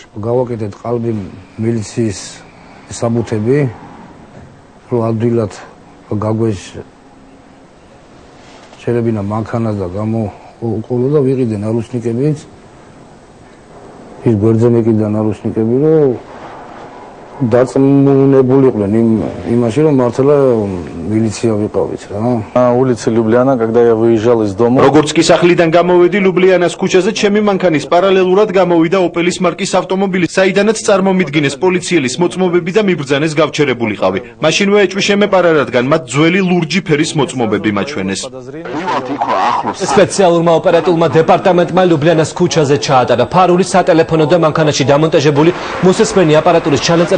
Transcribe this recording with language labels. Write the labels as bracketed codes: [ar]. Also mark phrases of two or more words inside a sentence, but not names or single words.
[ka] გავაკეთეთ ყალბი მილიციის საბუთები, რომ ადვილად გაგვეჩერებინა მანქანა და გამოუყოლო და ვიყიდე ნარუსნიკებიც. ის გვერდზე მეკიდა ნარუსნიკები, რომ დაწმუნებულიყვნენ იმაში, რომ მართლა მილიცია ვიყავით რა. [ru] улица Любляна, когда я выезжал из дома. [ka] როგორც კი სახლიდან გამოვედი ლუბლიანას ქუჩაზე, ჩემი მანქანის პარალელურად გამოვიდა ოპელის მარკის ავტომობილი, საიდანაც წარმომიდგინეს პოლიციელის მოწმობები და მიბრძანეს გავჩერებულიყავი. მაშინვე ეჭვიშემეპარა, რადგან მათ ძველი ლურჯი ფერის მოწმობები მაჩვენეს. სპეციალურმა ოპერატიულმა დეპარტამენტმა ლუბლიანას ქუჩაზე ჩაატარა ფარული სატელეფონო და მანქანაში დამონტაჟებული მოსესმენი აპარატურის ჩანაწერები.